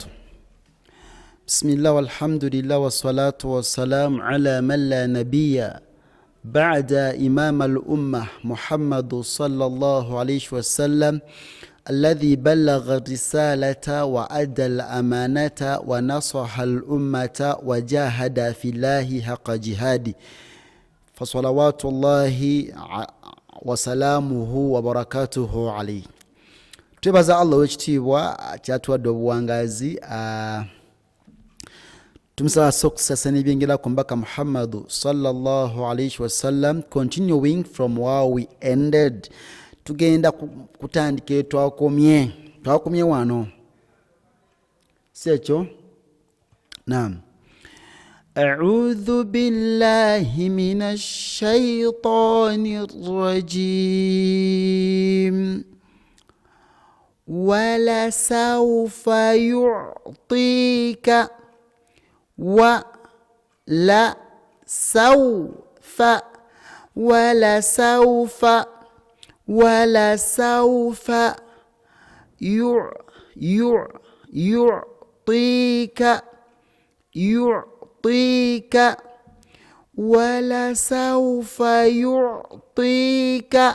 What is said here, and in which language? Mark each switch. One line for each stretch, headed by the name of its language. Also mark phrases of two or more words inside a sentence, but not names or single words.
Arabic: بسم الله والحمد لله والصلاة والسلام على من لا نبي بعد إمام الأمة محمد صلى الله عليه وسلم الذي بلغ الرسالة وأدى الأمانة ونصح الأمة وجاهد في الله حق جهاده فصلوات الله وسلامه وبركاته عليه.
Ganda: Twebaza Allah wekitiibwa kyatuwadde obuwangazi tumusaba success n'ebyengera ku mbaka Muhammad
Arabic: صلى الله عليه وسلم.
English: Continuing from where we ended,
Ganda: tugenda kutandika twakomye wano sekyo. Naam.
Arabic: أعوذ بالله من الشيطان الرجيم ولسوف يعطيك ولسوف يعطيك ولسوف يعطيك